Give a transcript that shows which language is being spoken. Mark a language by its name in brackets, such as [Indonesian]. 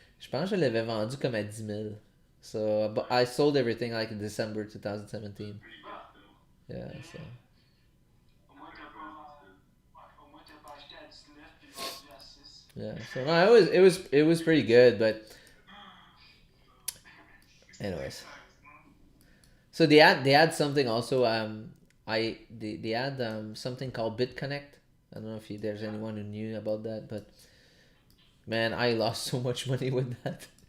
[French] Je pense que je l'avais vendu comme à 10 000. [English] So I sold everything like in December 2017. Pretty good, though. Yeah, so. [French] au moins, t'as pas, au moins, t'as pas acheté à 19 puis vendu à 6. [English] Yeah, so no, it was pretty good, but anyways. So they had something also. They had something called BitConnect. I don't know if there's anyone who knew about that, but man, I lost so much money with that.